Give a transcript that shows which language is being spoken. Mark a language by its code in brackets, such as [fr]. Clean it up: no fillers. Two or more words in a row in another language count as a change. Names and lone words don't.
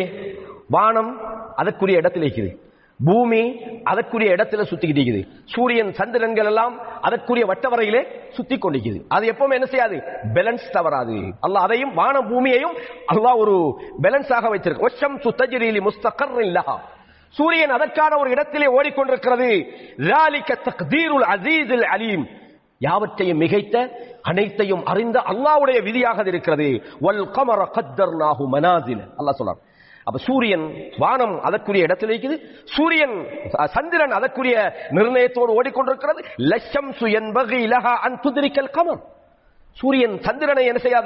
[ta] வானம் அதற்குரிய இடத்தில் இருக்குது, பூமி அதற்குரிய இடத்துல சுத்திக்கிட்டு இருக்குது, சூரியன் சந்திரன்கள் எல்லாம் அதற்குரிய வட்டவரையிலே சுத்தி கொண்டிருக்குது. அது எப்பவுமே என்ன செய்யாது? பேலன்ஸ் தவறாது. அல்லாஹ் அதையும் வானம் பூமியையும் அல்லாஹ் ஒரு பேலன்ஸாக வைத்திருக்கு. [ar] والشمس تجري لمستقر لها, [ta] சூரியன் அதற்கான ஒரு இடத்திலே ஓடிக்கொண்டிருக்கிறது. [ar] ذَلِكَ تَقْدِيرُ الْعَزِيزِ الْعَلِيمِ, [ta] யாவற்றையும் மிகைத்த அனைத்தையும் அறிந்த அல்லாஹ்வுடைய விதியாக இருக்கிறது. [ar] والقمر قدرناه منازل, [ta] அல்லாஹ் சொல்றார். அப்ப சூரியன் வானம் அதற்குரிய இடத்தில் இருக்குது, சூரியன் சந்திரன் அதற்குரிய நிர்ணயத்தோடு ஓடிக்கொண்டிருக்கிறது. [ar] لا الشمس ينبغي لها أن تدرك القمر, [ta] சூரியன் சந்திரனை என்ன செய்யாது?